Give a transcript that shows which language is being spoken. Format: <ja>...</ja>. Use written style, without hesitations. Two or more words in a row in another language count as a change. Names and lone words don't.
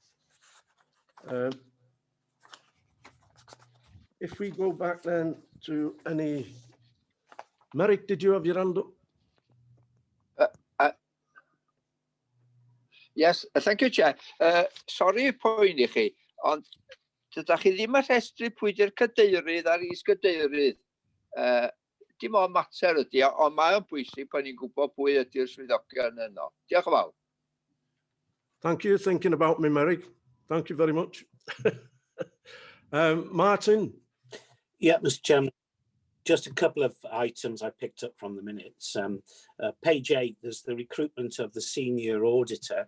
<en>If we go back then to any, Merrick, did you have your hand up? Yes, thank you, Chair.</en> <cy>Sorry poeni chi, ond dydych chi ddim yn rhestru pwy di'r cadeirydd a'r is-gadeirydd. Dim ond mater ydi, ond mae o'n bwysig pan ni'n gwybod pwy ydi'r swyddogion yno. Diolch yn fawr.</cy> <en>Thank you, thinking about me, Merrick. Thank you very much. Martin? Yeah, Mr. Chairman, just a couple of items I picked up from the minutes. Page 8, there's the recruitment of the senior auditor.</en>